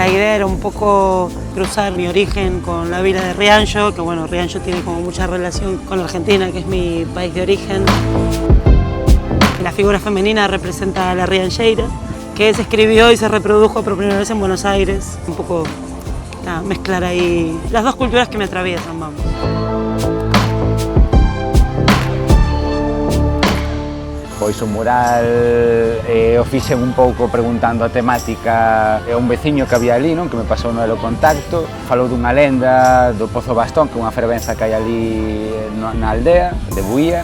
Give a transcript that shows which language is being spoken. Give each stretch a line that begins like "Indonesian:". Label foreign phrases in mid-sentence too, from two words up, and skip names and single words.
Spanish: idea era un poco cruzar mi origen con la vila de Rianxo, que bueno, Rianxo tiene como mucha relación con Argentina, que es mi país de origen. La figura femenina representa a la riancheira, que se escribió y se reprodujo por primera vez en Buenos Aires. Un poco mezclar ahí las dos culturas que me atraviesan, vamos.
Galician: Pois o mural o fixen un pouco preguntando a temática a un veciño que había ali, non, que me pasou no contacto. Falou dunha lenda do Pozo Bastón, que é unha fervenza que hai ali na aldea de Buía.